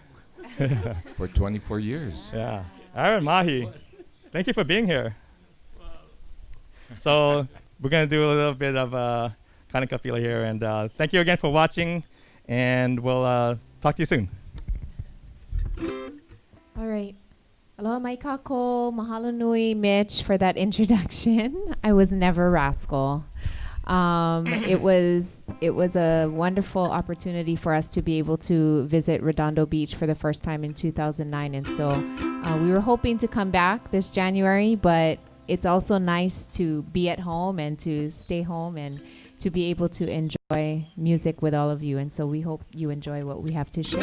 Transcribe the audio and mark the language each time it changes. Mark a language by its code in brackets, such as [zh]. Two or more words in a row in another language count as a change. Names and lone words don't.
[en] For 24 years. Yeah. Aaron Mahi, thank you for being here. So we're going to do a little bit of Kanaka feel here, and thank you again for watching, and we'll talk to you soon. All right. [haw] Aloha mai kako, mahalo nui, [en] Mitch, for that introduction. I was never Rascal. It was a wonderful opportunity for us to be able to visit Redondo Beach for the first time in 2009, and so we were hoping to come back this January, but it's also nice to be at home and to stay home and to be able to enjoy music with all of you, and so we hope you enjoy what we have to share.